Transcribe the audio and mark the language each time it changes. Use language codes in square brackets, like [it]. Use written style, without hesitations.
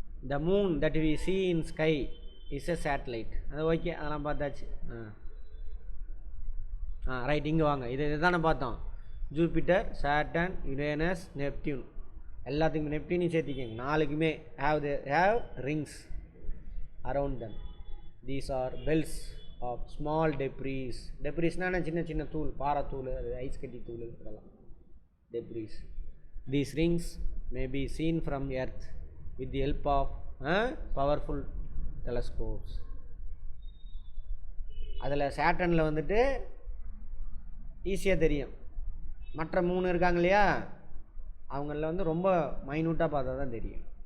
[en] The moon that we see in sky is a satellite. [ta] அது okay, அதெல்லாம் பார்த்தாச்சு. Right, இங்கே வாங்க. இதுதானே பார்த்தோம், ஜூபிட்டர், சாட்டன், யுரேனஸ், நெப்டியூன். எல்லாத்துக்குமே நெப்டியூனையும் சேர்த்திக்கங்க. 4க்குமே [en] have rings around them. These are belts of small debris. [ta] Debrisனா சின்ன சின்ன தூள், பாறைத்தூள், அது ஐஸ் கட்டி தூள், இதெல்லாம் debris. [en] These rings may be seen from earth with the help of powerful telescopes. [ta] அதில் சேட்டனில் வந்துட்டு ஈஸியாக தெரியும். மற்ற 3 இருக்காங்க இல்லையா, அவங்களில் வந்து ரொம்ப மைனூட்டாக பார்த்தா தான் தெரியும்.